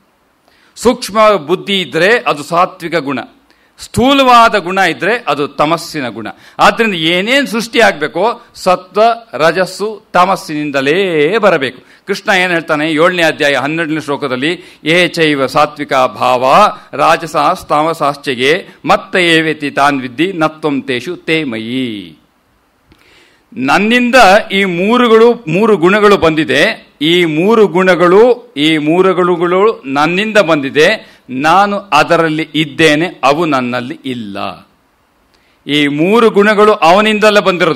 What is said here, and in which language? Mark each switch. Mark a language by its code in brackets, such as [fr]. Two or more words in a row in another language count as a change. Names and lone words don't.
[kn] ಸೂಕ್ಷ್ಮ ಬುದ್ಧಿ ಇದ್ರೆ ಅದು ಸಾತ್ವಿಕ ಗುಣ, ಸ್ಥೂಲವಾದ ಗುಣ ಇದ್ರೆ ಅದು ತಮಸ್ಸಿನ ಗುಣ. ಆದ್ರಿಂದ ಏನೇನು ಸೃಷ್ಟಿ ಆಗಬೇಕೋ ಸತ್ವ ರಜಸ್ಸು ತಮಸ್ಸಿನಿಂದಲೇ ಬರಬೇಕು. ಕೃಷ್ಣ ಏನು ಹೇಳ್ತಾನೆ 7ನೇ ಅಧ್ಯಾಯ 12ನೇ ಶ್ಲೋಕದಲ್ಲಿ, [sa] ಏ ಚೈವ ಸಾತ್ವಿಕ ಭಾವ ರಾಜಸಾಸ್ ತಾಮಸಾಶ್ಚಯೇ ಮತ್ತ ಏವೇತಿ ತಾನ್ ವಿದ್ಧಿ ನತ್ವಂ ತೇಷು ತೇ ಮಯಿ. [kn] ನನ್ನಿಂದ ಈ ಮೂರು ಗುಣಗಳು ಬಂದಿದೆ. ಈ ಮೂರು ಗುಣಗಳು ನನ್ನಿಂದ ಬಂದಿದೆ, ನಾನು ಅದರಲ್ಲಿ ಇದ್ದೇನೆ, ಅವು ನನ್ನಲ್ಲಿ ಇಲ್ಲ. ಈ ಮೂರು ಗುಣಗಳು ಅವನಿಂದಲೇ ಬಂದಿರೋದು.